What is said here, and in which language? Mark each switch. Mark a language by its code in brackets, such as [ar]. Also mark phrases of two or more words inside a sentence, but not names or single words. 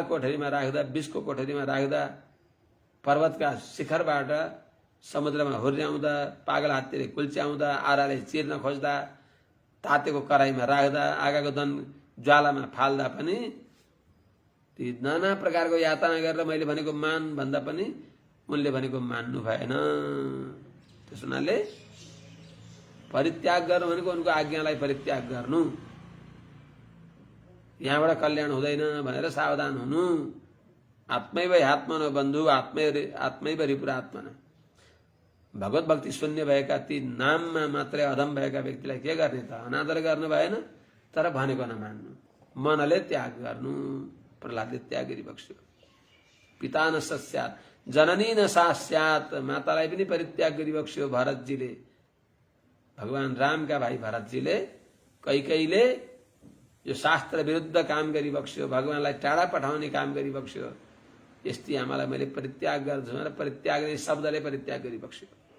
[ne] कोठरीमा राख्दा, विषको कोठरीमा राख्दा, पर्वतका शिखरबाट समुद्रमा हुर्याउँदा, पागल हात्तीले कुल्च्याउँदा, आराले चिर्न खोज्दा, तातेको कराईमा राख्दा, आगाको दन ज्वालामा फाल्दा पनि ती नाना प्रकारको यातना गरेर मैले भनेको मान भन्दा पनि उनले भनेको मान्नु भएन। त्यस हुनाले परित्याग गर्नु भनेको उनको आज्ञालाई परित्याग गर्नु, यहाँबाट कल्याण हुँदैन भनेर सावधान हुनु। [sa] आत्मैव ह्यात्मनो बन्धु आत्मैव रिपुरात्मना। [ne] भगवत भक्ति शून्य भएका ती नाममा मात्रै अधम भएका व्यक्तिलाई के गर्ने त? अनादर गर्नु भएन, तर भनेको नमान्नु, मनले त्याग गर्नु। प्रहलादले त्याग गरिबक्स्यो। [sa] पिता न सस्यात् जननी न सास्यात्, [ne] मातालाई पनि परित्याग गरिबक्स्यो भरतजीले। भगवान रामका भाइ भरतजीले कैकैले यो शास्त्र विरुद्ध काम गरिबक्स्यो, भगवानलाई टाढा पठाउने काम गरिबक्स्यो। यस्ती आमालाई मैले परित्याग गर्छु भनेर परित्याग शब्दले परित्याग गरिबक्स्यो।